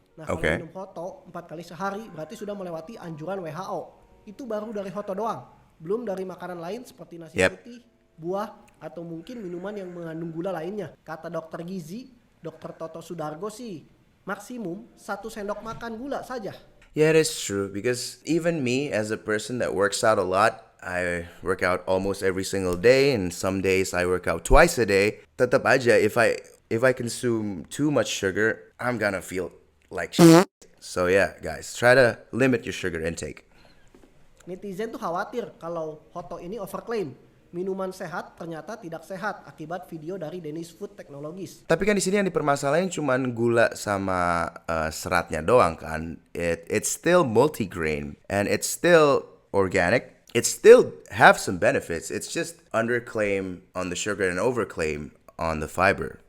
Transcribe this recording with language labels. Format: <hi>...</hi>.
<id>Nah, kalau minum Hotto 4 kali sehari berarti sudah melewati anjuran WHO. Itu baru dari Hotto doang. Belum dari makanan lain seperti nasi putih, buah, atau mungkin minuman yang mengandung gula lainnya. Kata dokter gizi, Dr. Toto Sudargo sih, maksimum 1 sendok makan gula saja.</id> <en>Yeah, it is true because even me as a person that works out a lot, I work out almost every single day and some days I work out twice a day.</en> <id>Tetap aja</id> <en>if I consume too much sugar, I'm gonna feel like shit. So yeah, guys, try to limit your sugar intake.</en> <id>Netizen tuh khawatir kalau Hoto ini overclaim. Minuman sehat ternyata tidak sehat akibat video dari Danish Food Technologies. Tapi kan di sini yang dipermasalahin cuman gula sama seratnya doang kan.</id> <en>It's still multigrain and it's still organic. It still have some benefits. It's just underclaim on the sugar and overclaim on the fiber.</en>